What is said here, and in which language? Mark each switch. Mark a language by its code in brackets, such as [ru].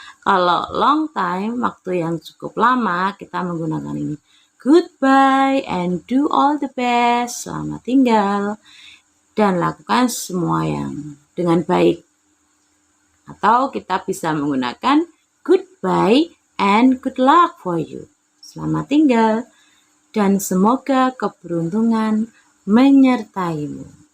[id] Kalau [en] long time, [id] waktu yang cukup lama, kita menggunakan ini. [en] Goodbye and do all the best. [id] Selamat tinggal dan lakukan semua yang dengan baik. Atau kita bisa menggunakan [en] goodbye and good luck for you. [id] Selamat tinggal dan semoga keberuntungan menyertaimu.